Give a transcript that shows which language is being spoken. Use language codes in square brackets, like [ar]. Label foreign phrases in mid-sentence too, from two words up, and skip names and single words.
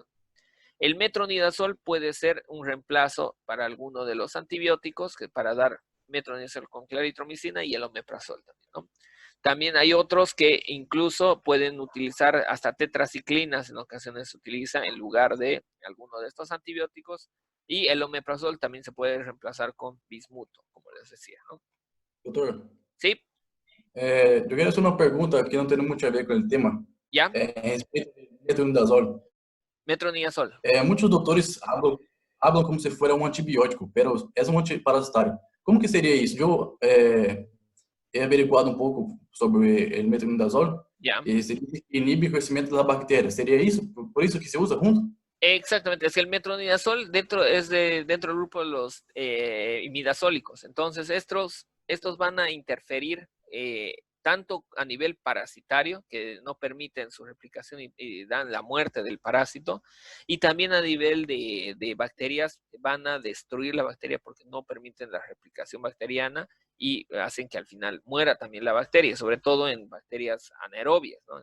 [es] El metronidazol puede ser un reemplazo para alguno de los antibióticos, que para dar metronidazol con claritromicina y el omeprazol también, ¿no? También hay otros que incluso pueden utilizar hasta tetraciclinas, en ocasiones se utiliza en lugar de alguno de estos antibióticos. Y el omeprazol también se puede reemplazar con bismuto, como les decía, ¿no? [pt] Doutor, [es] Sí, [pt] eu queria fazer uma pergunta que não tem muito a ver com o tema, [es] ya, [pt] a respeito do metronidazol. [es] metronidazol. [pt] Muitos doutores hablam como se fuera um antibiótico, pero é um antiparasitário. Como que seria isso? Eu [es] he averiguado [pt] um pouco sobre o metronidazol [es] Ya. [pt] e se inibe o crescimento da bactéria. Seria isso? Por isso que se usa junto? [es] Exactamente, es que el metronidazol dentro del grupo de los imidazólicos. Entonces, estos van a interferir tanto a nivel parasitario, que no permiten su replicación y dan la muerte del parásito, y también a nivel de bacterias, van a destruir la bacteria porque no permiten la replicación bacteriana y hacen que al final muera también la bacteria, sobre todo en bacterias anaerobias, ¿no?